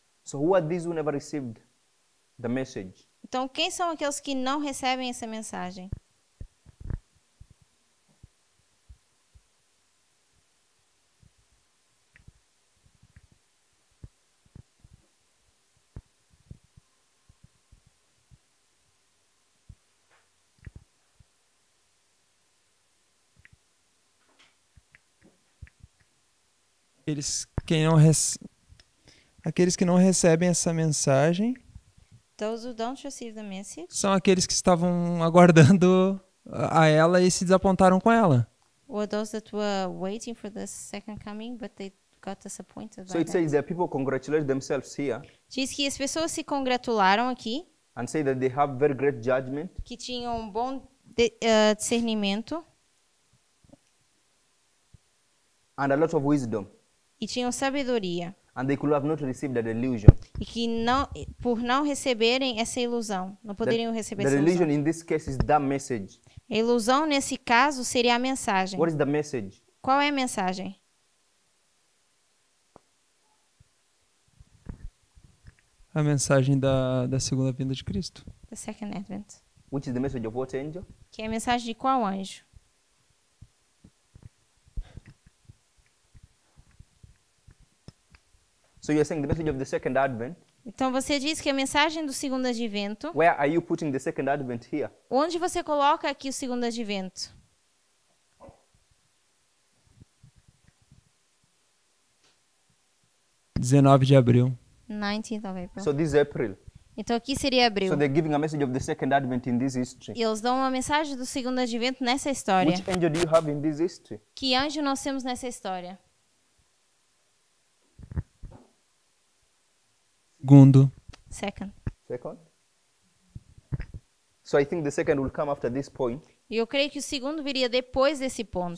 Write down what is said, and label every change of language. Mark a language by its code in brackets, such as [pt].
[en] So who are these who never received the message? [pt] Então, quem são aqueles que não recebem essa mensagem? Aqueles que não recebem essa mensagem [en] Those who don't receive the message [pt] são aqueles que estavam aguardando a ela e se desapontaram com ela. [en] Were those that were waiting for the second coming, but they got disappointed So by it says there are people congratulate themselves here [pt] Diz que as pessoas se congratularam aqui, [en] and say that they have very great judgment, [pt] que tinham um bom discernimento [en] and a lot of wisdom, [pt] e tinham sabedoria. [en] and they could have not received that illusion. [pt] E que não, por não receberem essa ilusão, não poderiam receber [en] The [pt] essa [en] illusion [pt] ilusão. [en] in this case is the message. [pt] A ilusão nesse caso seria a mensagem. [en] What is the message? [pt] Qual é a mensagem? A mensagem da segunda vinda de Cristo. [en] The second advent. Which is the message of what angel? [pt] Que é a mensagem de qual anjo? [en] So you're saying the message of the second advent. [pt] Então você diz que a mensagem do segundo advento, [en] Where are you putting the second advent here? [pt] onde você coloca aqui o segundo advento? – 19 de abril. [en] 19th of April. So this is April. [pt] Então aqui seria abril. [en] So they're giving a message of the second advent in this history. [pt] E eles dão uma mensagem do segundo advento nessa história. [en] Which angel do you have in this history? [pt] Que anjo nós temos nessa história? Segundo. [en] Second. Second? So I think the second will come after this point. [pt] E eu creio que o segundo viria depois desse ponto.